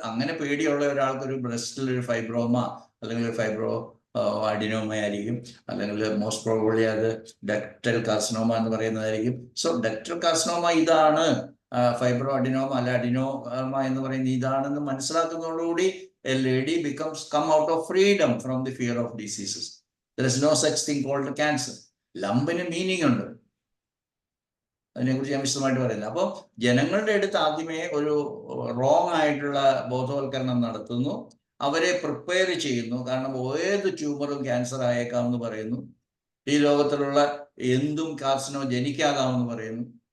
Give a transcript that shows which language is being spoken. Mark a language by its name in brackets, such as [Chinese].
[Malayalam] അങ്ങനെ പേടിയുള്ള ഒരാൾക്ക് ഒരു ബ്രസ്റ്റിൽ ഒരു ഫൈബ്രോമ അല്ലെങ്കിൽ ഒരു ഫൈബ്രോ അഡിനോമ ആയിരിക്കും, അല്ലെങ്കിൽ മോസ്റ്റ് പ്രോബബ്ലി അത് ഡക്ടൽ കാർസിനോമ എന്ന് പറയുന്നതായിരിക്കും. സോ ഡക്ടൽ കാർസിനോമ ഇതാണ്, ഫൈബ്രോ അഡിനോമ അല്ല അഡിനോമ എന്ന് പറയുന്നത് ഇതാണെന്ന് മനസ്സിലാക്കുന്നതോടുകൂടി [English] a lady come out of freedom from the fear of diseases. There is no such thing called cancer. [Malayalam] ലംബിന് meaning ഉണ്ട്, അതിനെക്കുറിച്ച് ഞാൻ വിശദമായിട്ട് പറയുന്നത്. അപ്പോൾ ജനങ്ങളുടെ അടുത്ത് ആദ്യമേ ഒരു റോങ് ആയിട്ടുള്ള ബോധവൽക്കരണം നടത്തുന്നു, അവരെ പ്രിപ്പയർ ചെയ്യുന്നു. കാരണം ഏത് ട്യൂമറും ക്യാൻസർ ആയേക്കാമെന്ന് പറയുന്നു, ഈ ലോകത്തിലുള്ള എന്തും കാർസിനോജനിക്കാകാമെന്ന് പറയുന്നു.